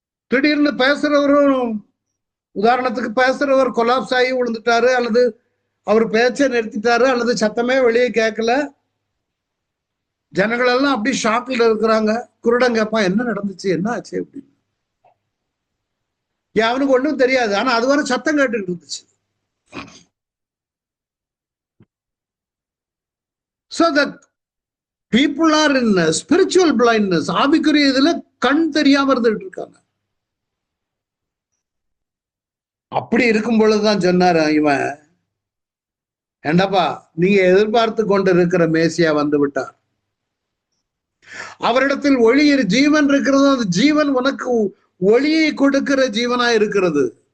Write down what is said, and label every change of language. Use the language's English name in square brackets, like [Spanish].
[Tamil] திடீர்னு பேசுறவரும், உதாரணத்துக்கு பேசுறவர் கொலாப்ஸ் ஆகி விழுந்துட்டாரு, அல்லது அவர் பேச்சை நிறுத்திட்டாரு, அல்லது சத்தமே வெளியே கேட்கல. ஜனங்கள் எல்லாம் அப்படி ஷாக்ல இருக்கிறாங்க. குருடன் கேட்பான், என்ன நடந்துச்சு, என்ன ஆச்சு அப்படின்னு. அவனுக்கு ஒண்ணும் தெரியாது, ஆனா அதுவரை சத்தம் கேட்டுக்கிட்டு இருந்துச்சு. [English] So the people are in spiritual blindness. [Tamil] ஆவிக்குரிய இதுல கண் தெரியாம இருந்துட்டு இருக்காங்க. அப்படி இருக்கும் பொழுதுதான் சொன்னாரு இவன், ஏண்டாப்பா நீங்க எதிர்பார்த்து கொண்டு இருக்கிற மேசியா வந்து விட்டார். அவரிடத்தில் ஒளி ஜீவன் இருக்கிறது. அந்த ஜீவன் உனக்கு ஒளியை கொடுக்கிற ஜீவனா இருக்கிறது.